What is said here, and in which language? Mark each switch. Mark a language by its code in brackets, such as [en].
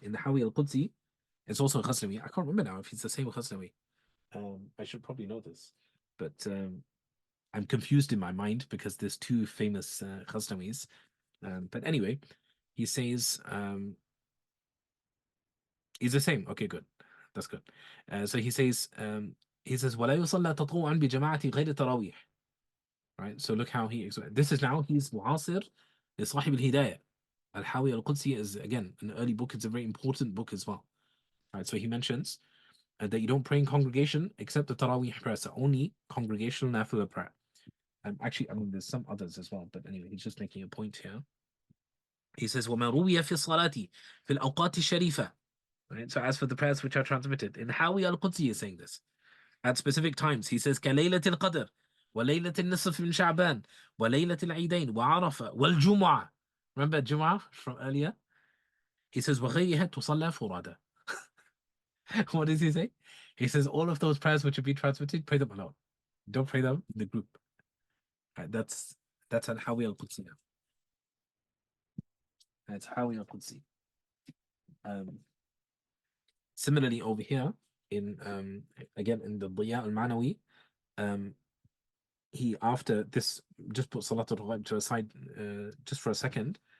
[en] In the Hawi al-Qudsi, it's also Ghaznawi. I can't remember now if it's the same Ghaznawi. I should probably know this, but I'm confused in my mind because there's 2 famous Ghaznawis. But anyway, he says he's the same. Okay, good. That's good. So he says [ar] ولا يصلى تطوعا بجماعة غير التراويح. [en] Right. So look how this is now he's [ar] معاصر لصاحب الهداية. [en] Al-Hawi al-Qudsi is, again, an early book. It's a very important book as well. Right. So he mentions that you don't pray in congregation except the Taraweeh prayer. So only congregational nafila prayer. Actually, I mean, there's some others as well. But anyway, he's just making a point here. He says [ar] وما روي في الصلاة في الأوقات الشريفة [en] Right? So as for the prayers which are transmitted, in Hawi al-Qudsi is saying this. At specific times, he says, [ar] كَلَيْلَةِ الْقَدْرِ وَلَيْلَةِ النِّصْفِ مِنْ شَعْبَانِ وَلَيْلَةِ الْعِيدَيْنِ وَعَرَفَةِ وَالْجُمُعَةِ. [en] Remember Jum'ah from earlier? He says, [ar] وَغَيْرِهَا تُصَلَّى فُرَادًا. [en] What does he say? He says, all of those prayers which have been transmitted, pray them alone. Don't pray them in the group. Right, that's al-Hawi al-Qudsi now. That's Hawi al-Qudsi. Similarly, over here, in again in the Diya al-Manawi, he after this just put Salat al-Ghaib to a side just for a second.